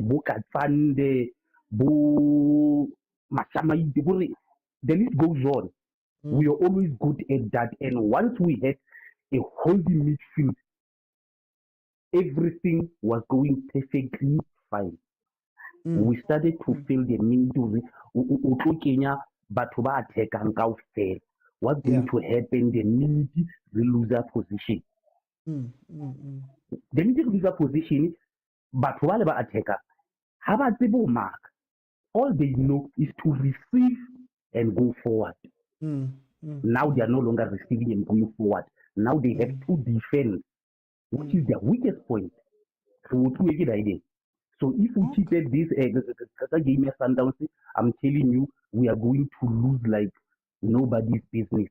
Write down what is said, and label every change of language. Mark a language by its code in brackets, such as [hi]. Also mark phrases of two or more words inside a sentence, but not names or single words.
[en] The list goes on. We are always good at that. And once we had a holding midfield, everything was going perfectly fine. We started to feel the need to [st] Kenya batho ba attackang kaofela. [en] What's going to happen the minute we lose our position? The minute we lose our position, [st] batho ba le ba attacker, ha ba tsebe ho mark. [en] All they know is to receive and go forward. Now they are no longer receiving and going forward. Now they have to defend, which is their weakest point. So if we cheated this game at Sundowns, I'm telling you, we are going to lose like nobody's business.